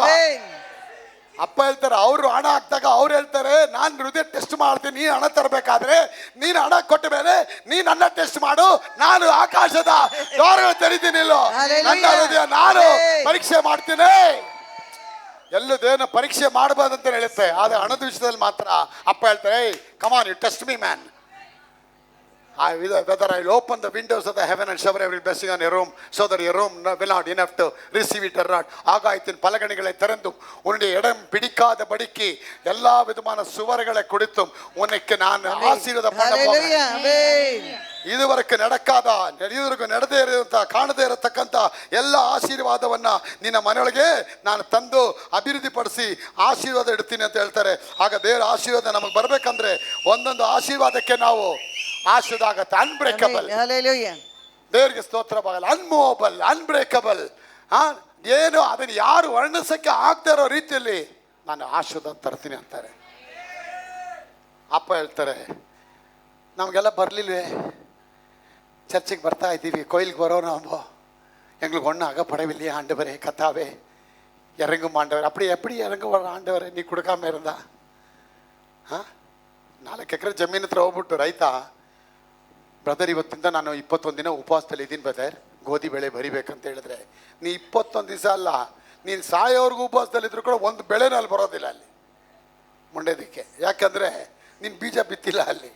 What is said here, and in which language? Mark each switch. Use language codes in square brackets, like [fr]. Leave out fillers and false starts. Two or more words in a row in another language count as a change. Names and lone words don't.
[kn] ಅಪ್ಪ ಹೇಳ್ತಾರೆ, ಅವರು ಹಣ ಹಾಕ್ದಾಗ ಅವ್ರು ಹೇಳ್ತಾರೆ, ನಾನು ಹೃದಯ ಟೆಸ್ಟ್ ಮಾಡ್ತೀನಿ, ನೀನು ಹಣ ತರಬೇಕಾದ್ರೆ ನೀನು ಹಣ ಕೊಟ್ಟ ಮೇಲೆ ನೀನು ನನ್ನ ಟೆಸ್ಟ್ ಮಾಡು, ನಾನು ಆಕಾಶದ ದ್ವಾರಗಳು ತೆರಿತೀನಿ. ನನ್ನ ಹೃದಯ ನಾನು ಪರೀಕ್ಷೆ ಮಾಡ್ತೀನಿ. ಎಲ್ಲೂ ದೇವನ ಪರೀಕ್ಷೆ ಮಾಡಬಾರ್ದಂತ ಹೇಳುತ್ತೆ, ಆದರೆ ಹಣದ ವಿಷಯದಲ್ಲಿ ಮಾತ್ರ ಅಪ್ಪ ಹೇಳ್ತಾರೆ, [en] come on you test me man. whether I'll open the windows of the heaven and shower every blessing on your room so that your room will not enough to receive it or not. [ta] ஆகாயத்தின் பலகணிகளை திறந்தும் உன்னுடைய இடம் பிடிக்காத படிக்கு எல்லா விதமான சுவர்களை கொடுத்தும் உனக்கு நான் ஆசீர்வாதம் பண்ண போகிறேன். [kn] ಇದುವರೆಗೆ ನಡೆಕಾದ, ನಡೆಯುವುದಕ್ಕೆ ನಡೆದೇ ಇರುವಂತ, ಕಾಣದೇ ಇರತಕ್ಕಂಥ ಎಲ್ಲ ಆಶೀರ್ವಾದವನ್ನ ನಿನ್ನ ಮನೆಯೊಳಗೆ ನಾನು ತಂದು ಅಭಿವೃದ್ಧಿ ಪಡಿಸಿ ಆಶೀರ್ವಾದ ಇಡ್ತೀನಿ ಅಂತ ಹೇಳ್ತಾರೆ. ಆಗ ದೇವರ ಆಶೀರ್ವಾದ ನಮಗೆ ಬರ್ಬೇಕಂದ್ರೆ ಒಂದೊಂದು ಆಶೀರ್ವಾದಕ್ಕೆ ನಾವು ಆಶೀರ್ವಾದ ಅನ್ಬ್ರೇಕಬಲ್. ದೇವರಿಗೆ ಸ್ತೋತ್ರವಾಗಲ್ಲ. [en] unmovable, unbreakable. [kn] ಏನು ಅದನ್ನು ಯಾರು ವರ್ಣಿಸಕ್ಕೆ ಆಗದೆ ಇರೋ ರೀತಿಯಲ್ಲಿ ನಾನು ಆಶೀರ್ವಾದ ತರ್ತೀನಿ ಅಂತಾರೆ. ಅಪ್ಪ ಹೇಳ್ತಾರೆ, ನಮಗೆಲ್ಲ ಬರಲಿಲ್ವೇ, ಚರ್ಚಿಗೆ ಬರ್ತಾ ಇದ್ದೀವಿ, [ta] கோயிலுக்கு வரோம் நாம, எங்களுக்கு ஒன்றும் அகப்படவில்லையே ஆண்டவரே, கத்தாவே இறங்கும் ஆண்டவர். அப்படி எப்படி இறங்க வர ஆண்டவரே நீ கொடுக்காம இருந்தா? [kn] 4 ಎಕರೆ ಜಮೀನು ಹತ್ರ ಹೋಗ್ಬಿಟ್ಟು ರೈತ, ಬ್ರದರ್ ಇವತ್ತಿಂದ ನಾನು 21 ದಿನ ಉಪವಾಸದಲ್ಲಿ ಇದ್ದೀನಿ ಬ್ರದರ್, ಗೋಧಿ ಬೆಳೆ ಬರಿಬೇಕಂತ ಹೇಳಿದ್ರೆ, ನೀ 21 ದಿವಸ ಅಲ್ಲ, ನೀನು ಸಾಯೋವರೆಗೂ ಉಪವಾಸದಲ್ಲಿದ್ರು ಕೂಡ ಒಂದು ಬೆಳೆನಲ್ಲಿ ಬರೋದಿಲ್ಲ ಅಲ್ಲಿ ಮುಂಡೆದಕ್ಕೆ. ಯಾಕಂದರೆ ನೀನು ಬೀಜ ಬಿತ್ತಿಲ್ಲ ಅಲ್ಲಿ.